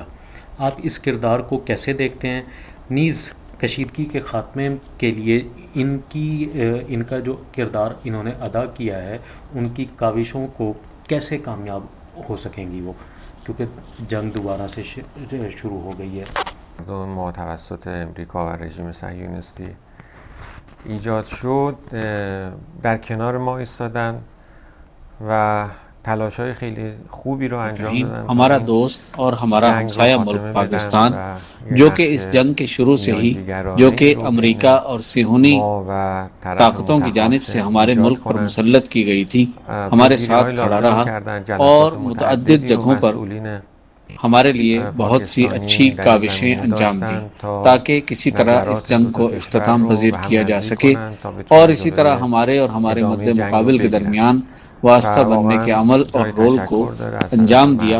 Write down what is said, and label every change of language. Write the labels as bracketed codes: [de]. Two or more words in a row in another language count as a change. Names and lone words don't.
[ur] آپ اس کردار کو کیسے دیکھتے ہیں؟ نیز کشیدگی کے خاتمے کے لیے ان کا جو کردار انہوں نے ادا کیا ہے، ان کی کاوشوں کو کیسے کامیاب ہو سکیں گی وہ، کیونکہ جنگ دوبارہ سے شروع ہو گئی ہے۔ [fa] ما توسط امریکا و رژیم صهیونیستی ایجاد شد در کنار ما ایستادن و تلاش‌های خیلی خوبی رو انجام دادن۔ [ur] ہمارا دوست اور ہمارا ہمسایہ ملک پاکستان جو کہ اس جنگ کے شروع سے ہی جو کہ امریکہ اور صہیونی طاقتوں کی جانب سے ہمارے ملک پر مسلط کی گئی تھی، ہمارے ساتھ کھڑا رہا اور متعدد جگہوں پر ہمارے لیے بہت سی اچھی کاوشیں انجام دیں تاکہ کسی طرح اس جنگ کو اختتام پذیر کیا جا سکے، اور اسی طرح ہمارے اور ہمارے مد مقابل کے درمیان واسطہ بننے کے عمل اور رول کو انجام دیا۔